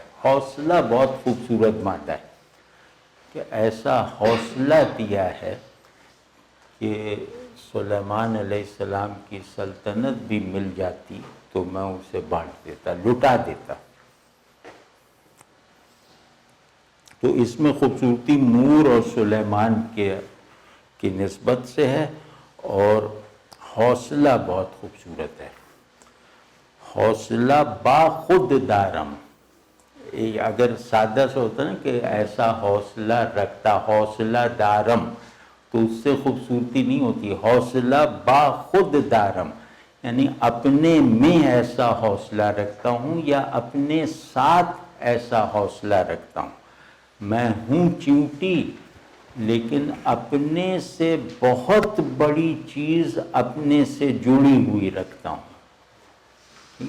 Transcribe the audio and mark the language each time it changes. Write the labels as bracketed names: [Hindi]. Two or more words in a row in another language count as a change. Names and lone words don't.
[Urdu] حوصلہ بہت خوبصورت مادہ ہے کہ ایسا حوصلہ دیا ہے کہ سلیمان علیہ السلام کی سلطنت بھی مل جاتی تو میں اسے بانٹ دیتا، لٹا دیتا۔ تو اس میں خوبصورتی نور اور سلیمان کی نسبت سے ہے، اور حوصلہ بہت خوبصورت ہے۔ [Persian] حوصلہ با خود دارم، [Urdu] اگر سادہ سا ہوتا نا کہ ایسا حوصلہ رکھتا، [Persian] حوصلہ دارم، [Urdu] تو اس سے خوبصورتی نہیں ہوتی۔ [Persian] حوصلہ با خود دارم [Urdu] یعنی اپنے میں ایسا حوصلہ رکھتا ہوں یا اپنے ساتھ ایسا حوصلہ رکھتا ہوں۔ میں ہوں چیونٹی، لیکن اپنے سے بہت بڑی چیز اپنے سے جڑی ہوئی رکھتا ہوں۔